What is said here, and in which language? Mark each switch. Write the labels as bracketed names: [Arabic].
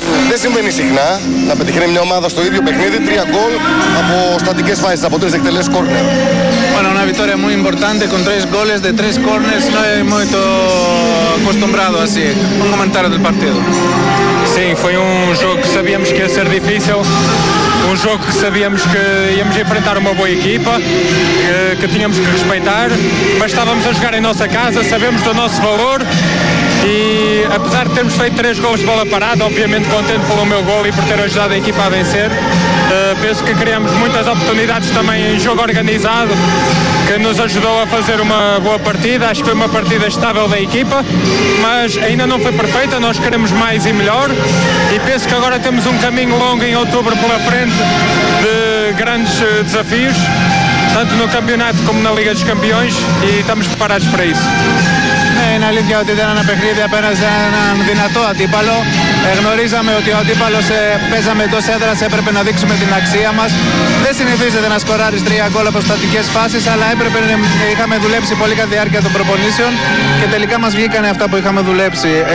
[Greek] Δεν συμβαίνει συχνά να πετυχαίνει μια ομάδα στο ίδιο παιχνίδι 3 γκολ από στατικές φάσεις, από 3 εκτελέσεις κόρνερ. [Spanish] Bueno, una victoria muy importante con 3 goles de 3 corners, no es muy acostumbrado así. Un comentario del partido. Sí, fue un juego que sabíamos que iba a ser difícil. [Portuguese] Un jogo que sabíamos que íamos enfrentar uma boa equipa, que tínhamos que respeitar, mas estávamos a jogar em nossa casa, sabemos do nosso valor e apesar de termos feito 3 gols de bola parada, obviamente contente pelo meu gol e por ter ajudado a equipa a vencer, penso que criamos muitas oportunidades também em jogo organizado, que nos ajudou a fazer uma boa partida, acho que foi uma partida estável da equipa, mas ainda não foi perfeita, nós queremos mais e melhor e penso que agora temos um caminho longo em outubro pela frente. De grandes desafios, tanto no campeonato como na Liga dos Campeões, e estamos preparados para isso. [Greek] Είναι αλήθεια ότι ήταν ένα παιχνίδι απέναντι σε έναν δυνατό αντίπαλο. Γνωρίζαμε ότι ο αντίπαλος παίζαμε εντός έδρας, έπρεπε να δείξουμε την αξία μας. Δεν συνηθίζεται να σκοράρεις 3 γκολ από στατικές φάσεις, αλλά έπρεπε να είχαμε δουλέψει πολύ κατά τη διάρκεια των προπονήσεων και τελικά μας βγήκαν αυτά που είχαμε δουλέψει.